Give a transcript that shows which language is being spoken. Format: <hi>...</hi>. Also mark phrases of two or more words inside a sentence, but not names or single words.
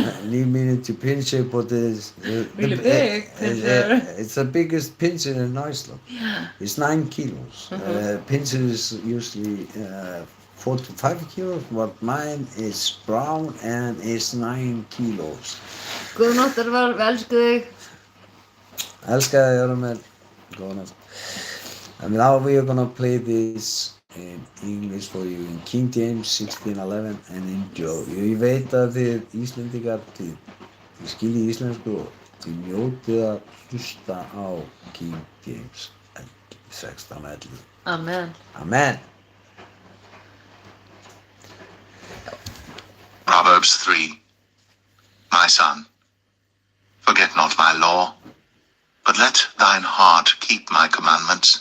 <en>new miniature pinscher, but Really big pinscher. It's the biggest pinscher in Iceland. Yeah. It's 9 kilos. Pinscher is usually 4 to 5 kilos, but mine is brown and is 9 kilos.</en> <is>Góða nótt, Örvar, við elskum þig. Elska þig, Örvar. Góða nótt.</is> <en>And now we are gonna play this in English for you in King James 16:11 and enjoy.</en> <is>Ég veit að þið Íslendingar, þið skiljið íslensku og þið njótið að hlusta á King James 16:11. Amen. Amen.</is> <en>Proverbs 3. My son, forget not my law, but let thine heart keep my commandments.</en>